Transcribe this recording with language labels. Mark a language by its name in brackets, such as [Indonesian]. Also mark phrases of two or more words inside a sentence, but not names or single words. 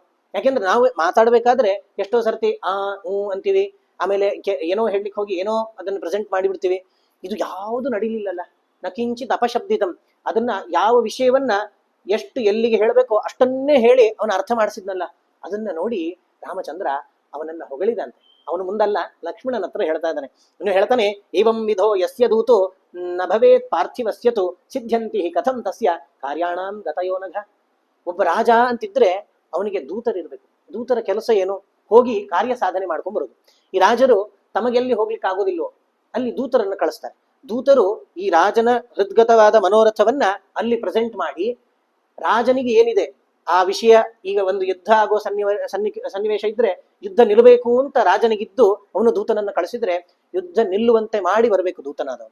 [Kannada] ಯಾಕೆಂದ್ರೆ ನಾವು ಮಾತಾಡ್ಬೇಕಾದ್ರೆ ಎಷ್ಟೋ ಸರ್ತಿ ಅಂತೀವಿ, ಆಮೇಲೆ ಏನೋ ಹೇಳಲಿಕ್ಕೆ ಹೋಗಿ ಏನೋ ಅದನ್ನು ಪ್ರೆಸೆಂಟ್ ಮಾಡಿಬಿಡ್ತೀವಿ. ಇದು ಯಾವುದು ನಡೀಲಿಲ್ಲಲ್ಲ. [Sanskrit] ನ ಕಿಂಚಿತ್ ಅಪಶಬ್ದಿತಂ, [Kannada] ಅದನ್ನ ಯಾವ ವಿಷಯವನ್ನ ಎಷ್ಟು ಎಲ್ಲಿಗೆ ಹೇಳಬೇಕೋ ಅಷ್ಟನ್ನೇ ಹೇಳಿ ಅವನ ಅರ್ಥ ಮಾಡಿಸಿದ್ನಲ್ಲ. ಅದನ್ನ ನೋಡಿ ರಾಮಚಂದ್ರ ಅವನನ್ನ ಹೊಗಳಿದಂತೆ. ಅವನು ಮುಂದಲ್ಲ, ಲಕ್ಷ್ಮಣನ ಹತ್ರ ಹೇಳ್ತಾ ಇದ್ದಾನೆ. ಇನ್ನು ಹೇಳ್ತಾನೆ, [Sanskrit] ಏವಂ ವಿಧೋ ಯಸ್ಯ ದೂತು ನ ಭವೇತ್ ಪಾರ್ಥಿವಸ್ಯತು ಸಿದ್ಧ್ಯಂತಿ ಕಥಂ ತಸ್ಯ ಕಾರ್ಯಾಣಾಂ ಗತಯೋನಘ. [Kannada] ಒಬ್ಬ ರಾಜ ಅಂತಿದ್ರೆ ಅವನಿಗೆ ದೂತರಿರ್ಬೇಕು. ದೂತರ ಕೆಲಸ ಏನು? ಹೋಗಿ ಕಾರ್ಯ ಸಾಧನೆ ಮಾಡ್ಕೊಂಡ್ ಬರೋದು. ಈ ರಾಜರು ತಮಗೆಲ್ಲಿ ಹೋಗ್ಲಿಕ್ಕೆ ಆಗೋದಿಲ್ವೋ ಅಲ್ಲಿ ದೂತರನ್ನು ಕಳಿಸ್ತಾರೆ. ದೂತರು ಈ ರಾಜನ ಹೃದ್ಗತವಾದ ಮನೋರಥವನ್ನ ಅಲ್ಲಿ ಪ್ರೆಸೆಂಟ್ ಮಾಡಿ, ರಾಜನಿಗೆ ಏನಿದೆ ಆ ವಿಷಯ, ಈಗ ಒಂದು ಯುದ್ಧ ಆಗೋ ಸನ್ನಿವೇಶ ಇದ್ರೆ ಯುದ್ಧ ನಿಲ್ಲಬೇಕು ಅಂತ ರಾಜನಿಗಿದ್ದು ಅವನು ದೂತನನ್ನ ಕಳಿಸಿದ್ರೆ ಯುದ್ಧ ನಿಲ್ಲುವಂತೆ ಮಾಡಿ ಬರಬೇಕು ದೂತನಾದವನು.